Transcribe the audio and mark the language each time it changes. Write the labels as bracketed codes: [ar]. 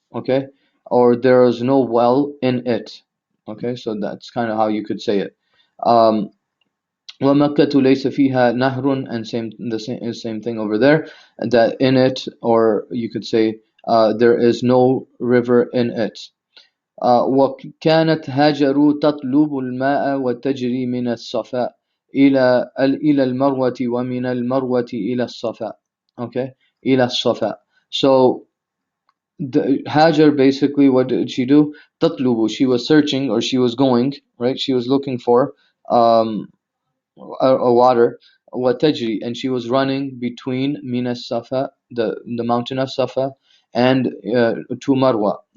[en] Okay, or there is no well in it. Okay, so that's kind of how you could say it. [ar] وَمَكَّةُ لَيْسَ فِيهَا نَهْرٌ, [en] and same thing over there, that in it, or you could say there is no river in it. [ar] وكانت هاجر تطلب الماء وتجري من الصفا إلى المروة ومن المروة إلى الصفا. [en] Okay, [ar] إلى الصفا. [en] So Hajar, basically, what did she do? تطلب, she was searching, or she was going, right? She was looking for water, وتجري, and she was running between Mina Safa, the mountain of Safa, and to Marwa.